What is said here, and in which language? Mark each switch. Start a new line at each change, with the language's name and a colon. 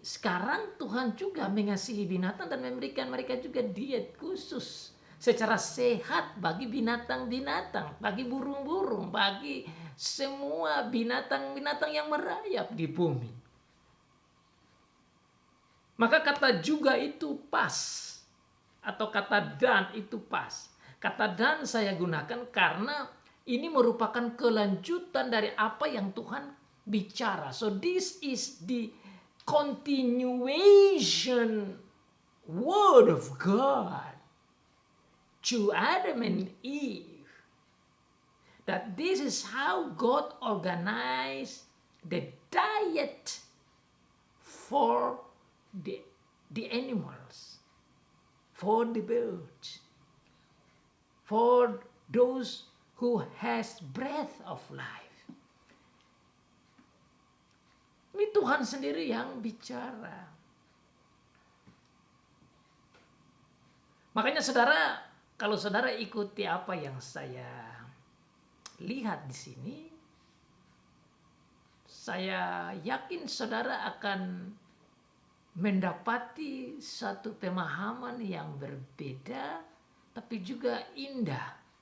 Indonesian: Sekarang Tuhan juga mengasihi binatang dan memberikan mereka juga diet khusus secara sehat bagi binatang-binatang, bagi burung-burung, bagi semua binatang-binatang yang merayap di bumi. Maka kata juga itu pas, atau kata dan itu pas. Kata dan saya gunakan karena ini merupakan kelanjutan dari apa yang Tuhan bicara.
English: So this is the continuation word of God to Adam and Eve, that this is how God organized the diet for the animals, for the birds, for those who has breath of life.
Indonesian: Ini Tuhan sendiri yang bicara. Makanya saudara, kalau saudara ikuti apa yang saya lihat di sini, saya yakin saudara akan mendapati satu pemahaman yang berbeda tapi juga indah.